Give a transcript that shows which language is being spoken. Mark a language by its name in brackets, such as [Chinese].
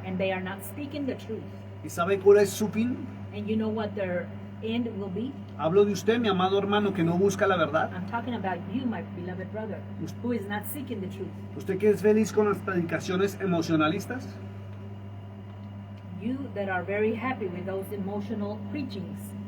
[English] and they are not speaking the truth. [Spanish] ¿Y sabe cuál es su fin? [English] And you know what their end will be? [Spanish] Hablo de usted, mi amado hermano, que no busca la verdad. [English] I'm talking about you, my beloved brother, who is not seeking the truth. [Spanish] ¿Usted que es feliz con las predicaciones emocionalistas? [English] You that are very happy with those emotional preachings,